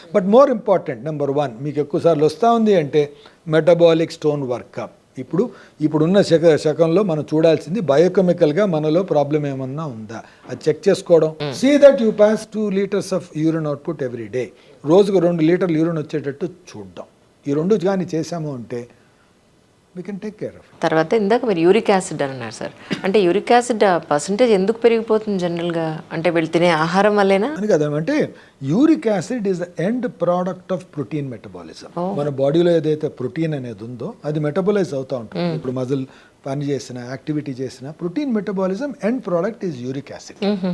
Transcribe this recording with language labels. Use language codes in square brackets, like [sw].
[en] but more important, [te] number 1 మీకు ఎక్కువసార్లు వస్తూ ఉంది అంటే మెటబాలిక్ స్టోన్ వర్కప్. ఇప్పుడున్న శకంలో మనం చూడాల్సింది బయోకెమికల్గా మనలో ప్రాబ్లం ఏమన్నా ఉందా అది చెక్ చేసుకోవడం. [en] See that you pass 2 liters of urine output every day. [te] రోజుకు 2 లీటర్లు యూరిన్ వచ్చేటట్టు చూద్దాం. ఈ 2 కానీ చేసాము అంటే [en] we can take care of it. [te] తర్వాత ఇందాక మీరు యూరిక్ యాసిడ్ అన్నారు సార్, అంటే యూరిక్ యాసిడ్ పర్సంటేజ్ ఎందుకు పెరిగిపోతుంది జనరల్గా? అంటే వీళ్ళు తినే ఆహారం వల్లేనా అని కదా. [en] అంటే uric acid is the end product of protein metabolism. [te] మన బాడీలో ఏదైతే ప్రోటీన్ అనేది ఉందో అది మెటబలైజ్ అవుతూ ఉంటుంది. ఇప్పుడు మజిల్ పని చేసిన యాక్టివిటీ చేసిన protein metabolism end product is uric acid.